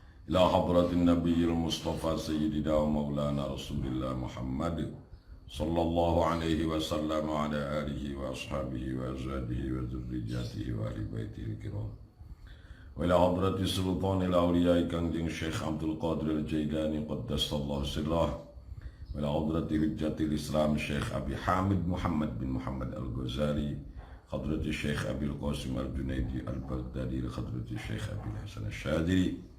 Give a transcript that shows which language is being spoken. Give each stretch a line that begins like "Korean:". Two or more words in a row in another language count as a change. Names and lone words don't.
Arabic: إلى حضرة النبي المصطفى سيدنا ومولانا رسول الله محمد صلى الله عليه وسلم وعلى آله وأصحابه وأزواجه وذرياته وأهل بيته الكرام وإلى حضرة سلطان الأولياء Kangjeng Syekh Abdul Qadir الجيلاني قدس الله سره وإلى حضرة حجة الإسلام الشيخ أبي حامد محمد بن محمد الغزالي حضرة الشيخ أبي القاسم الجنيد البغدادي حضرة الشيخ أبي الحسن الشاذلي